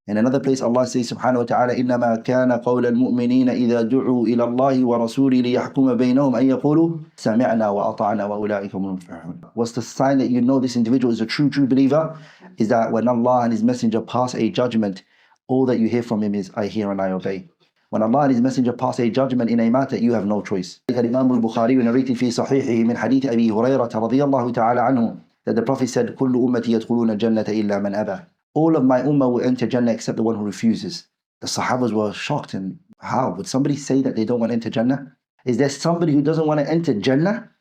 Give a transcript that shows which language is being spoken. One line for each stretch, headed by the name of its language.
English: In another place Allah says subhanahu wa ta'ala,
Arabic: إِنَّمَا كَانَ قَوْلَ الْمُؤْمِنِينَ إِذَا دُعُوا إِلَى اللَّهِ وَرَسُولِهِ لِيَحْكُمَ بَيْنَهُمْ أَن يَقُولُوا سَمِعْنَا وَأَطَعْنَا وَأُولَٰئِكَ هُمُ الْمُفْلِحُونَ.
English: What's the sign that you know this individual is a true believer? Is that when Allah and His Messenger pass a judgment, all that you hear from him is, I hear and I obey. When Allah and His Messenger pass a judgment in a matter, you have no choice. Imam al-Bukhari narrated
Arabic: في صحيحه من حديث أبي هريرة رضي الله تعالى عنه
English: that the Prophet said,
Arabic: كل أمتي يدخلون الجنة إلا من أبى.
English: All of my ummah will enter Jannah except the one who refuses. The Sahabas were shocked. And how? Would somebody say that they don't want to enter Jannah? Is there somebody who doesn't want to enter Jannah?